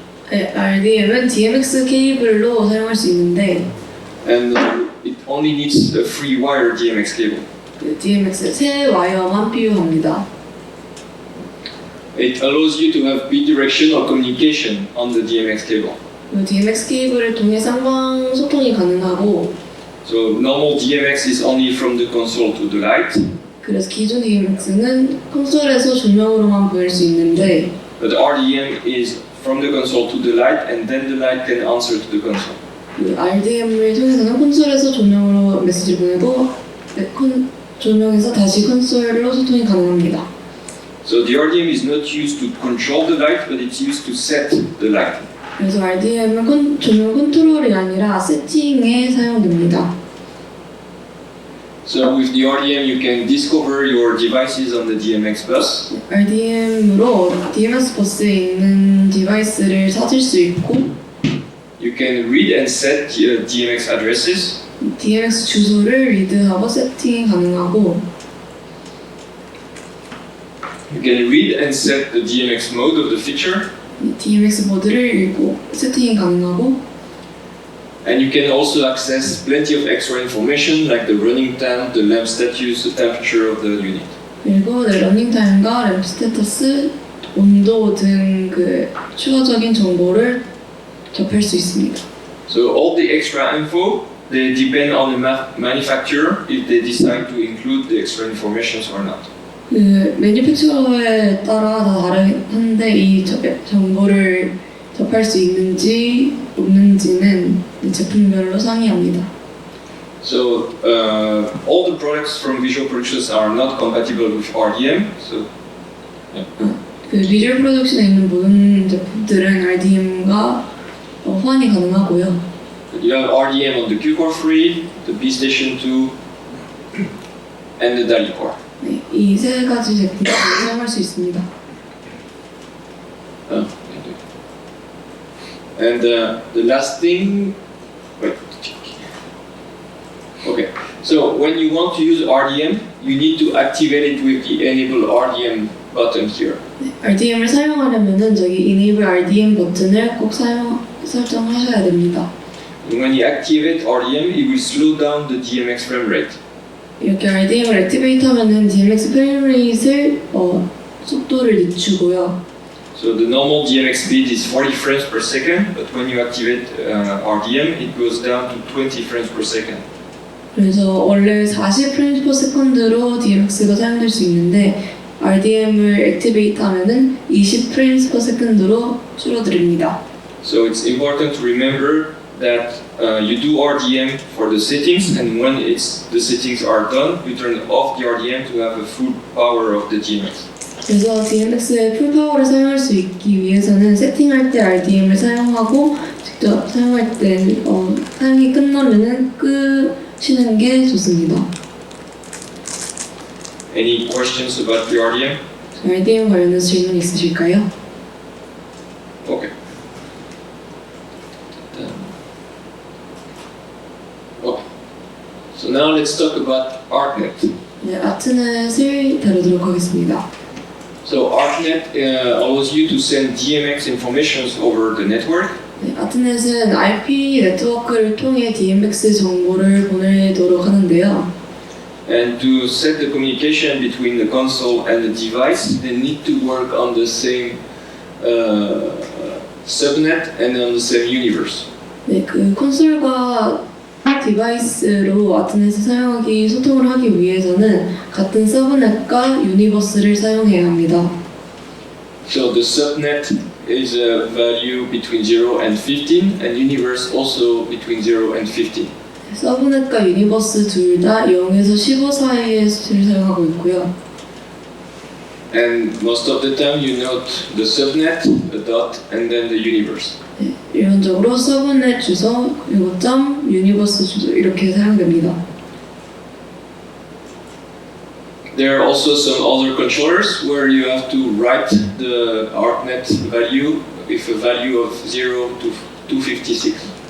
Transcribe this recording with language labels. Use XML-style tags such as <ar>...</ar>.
<ko>네, RDM은 DMX 케이블로 사용할 수 있는데</ko> <en>And it only needs a free wire DMX cable.</en> <ko>DMX 새 와이어만 필요합니다.</ko> <en>It allows you to have bidirectional communication on the DMX cable.</en> <ko>DMX 케이블을 통해 쌍방 소통이 가능하고</ko> <en>So normal DMX is only from the console to the light.</en> <ko>그래서 기존 DMX는 콘솔에서 조명으로만 보일 수 있는데</ko> <en>But RDM is from the console to the light, and then the light can answer to the console.</en> <ko>그 RDM을 통해서는 콘솔에서 조명으로 메시지를 보내고 조명에서 다시 콘솔로 소통이 가능합니다.</ko> <en>So the RDM is not used to control the light, but it's used to set the light.</en> <ko>그래서 RDM은 조명 컨트롤이 아니라 세팅에 사용됩니다.</ko> <en>So with the RDM, you can discover your devices on the DMX bus.</en> <ko>RDM으로 DMX 버스에 있는 디바이스를 찾을 수 있고</ko> <en>You can read and set DMX addresses.</en> <ko>DMX 주소를 리드하고 세팅이 가능하고</ko> <en>You can read and set the DMX mode of the feature.</en> <ko>DMX 모드를 읽고 세팅이 가능하고</ko> <en>And you can also access plenty of extra information like the running time, the lamp status, the temperature of the unit.</en> <ko>그리고 러닝 타임과 램프 스테이터스, 온도 등 그 추가적인 정보를 접할 수 있습니다.</ko> <en>So all the extra info, they depend on the manufacturer if they decide to include the extra information or not.</en> <ko>그 매니팩처러에 따라 다 다른데 이 정보를 접할 수 있는지 없는지는 제품별로 상이합니다.</ko> <en>So all the products from Visual Productions are not compatible with RDM. So</en> <ko>그 비주얼 프로덕션에 있는 모든 제품들은 RDM과 호환이 가능하고요.</ko> <en>You have RDM on the Q Core 3, the B Station 2, and the DALI Core.</en> <ko>네, 이 세 가지 제품을 사용할 수 있습니다.</ko> <en>And the last thing, wait, okay. So when you want to use RDM, you need to activate it with the Enable RDM button here.</en> <ko>네, RDM을 사용하려면은 저기 Enable RDM 버튼을 꼭 설정하셔야 됩니다.</ko> <en>And when you activate RDM, it will slow down the DMX frame rate.</en> <ko>이렇게 RDM을 액티베이트하면은 DMX 프레임 레이트를 속도를 늦추고요.</ko> <en>So the normal DMX speed is 40 frames per second, but when you activate RDM, it goes down to 20 frames per second.</en> <ko>그래서 원래 40 프레임</ko> <en>per second</en> <ko>로 DMX가 사용될 수 있는데 RDM을 액티베이트하면은 20 프레임 per second로 줄어듭니다.</ko> <en>So it's important to remember that you do RDM for the settings, and when the settings are done, you turn off the RDM to have the full power of the DMX.</en> <ko>그래서 DMX의 풀 파워를 사용할 수 있기 위해서는 세팅할 때 RDM을 사용하고 직접 사용할 때 사용이 끝나면은 끄시는 게 좋습니다.</ko> <en>Any questions about the RDM?</en> <ko>RDM 관련해서 질문 있으실까요?</ko> <en>Okay. Okay. So now let's talk about ArcNet.</en> <ko>네, 아트넷을 다루도록 하겠습니다.</ko> <en>So ArcNet allows you to send DMX informations over the network.</en> <ko>네, 아트넷은 IP 네트워크를 통해 DMX 정보를 보내도록 하는데요.</ko> <en>And to set the communication between the console and the device, they need to work on the same subnet and on the same universe.</en> <ko>네, 그 콘솔과 디바이스로 아트넷을 소통을 하기 위해서는 같은 서브넷과 유니버스를 사용해야 합니다.</ko> <en>So the subnet is a value between 0 and 15, and universe also between 0 and 15.</en> <ko>서브넷과 유니버스 둘 다 0에서 15 사이의 수치를 사용하고 있고요.</ko> <en>And most of the time you note the subnet, a dot, and then the universe.</en> <ko>네, 일반적으로 서브넷 주소 그리고 점 유니버스 주소 이렇게 사용됩니다.</ko> <en>There are also some other controllers where you have to write the ArcNet value with a value of 0 to 256.</en>